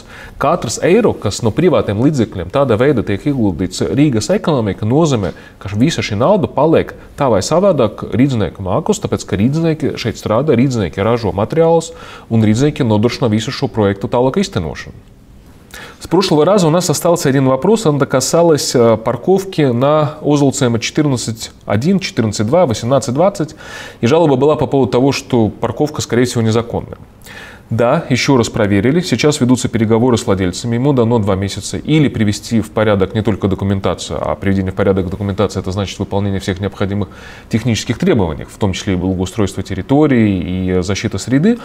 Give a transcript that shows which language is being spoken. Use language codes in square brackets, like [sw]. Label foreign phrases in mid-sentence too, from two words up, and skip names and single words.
[lv] Katrs eiro, kas no privātiem līdzekļiem tādā veidā tiek ieguldīts Rīgas ekonomika, nozīmē, ka visa šī nauda paliek tā vai savādāk rīdznieku mākos, tāpēc, ka rīdznieki šeit strādā, rīdznieki ražo materiālus un rīdznieki nodrošina visu šo projektu tālāk īstenošanu. [ru] С прошлого раза у нас остался один вопрос, он касалась парковки на Озолцема 14.1, 14.2, 18.20, и жалоба была по поводу того, что парковка, скорее всего, незаконная. Да, еще раз проверили, сейчас ведутся переговоры с владельцами, ему дано 2 месяца или привести в порядок не только документацию, а приведение в порядок документации, это значит выполнение всех необходимых технических требований, в том числе и благоустройство территории и защита среды.